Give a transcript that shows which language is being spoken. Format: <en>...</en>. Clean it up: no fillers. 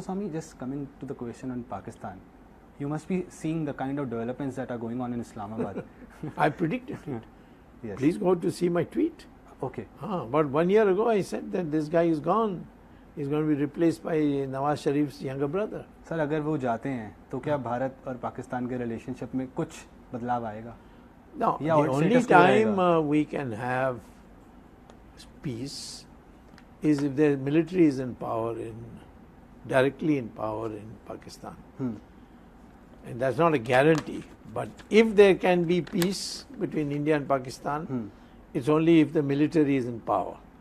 <en>Swamy, just coming to the question on Pakistan, you must be seeing the kind of developments that are going on in Islamabad. I predicted it. Yes. Please go to see my tweet. Okay. About 1 year ago, I said that this guy is gone. He's going to be replaced by Nawaz Sharif's younger brother.</en> <hi>Sir अगर वो जाते हैं तो क्या भारत और पाकिस्तान के relationship में कुछ बदलाव आएगा?</hi> <en>No, the only time we can have peace is if the military is in power, directly in power in Pakistan. And that's not a guarantee. But if there can be peace between India and Pakistan, it's only if the military is in power.</en>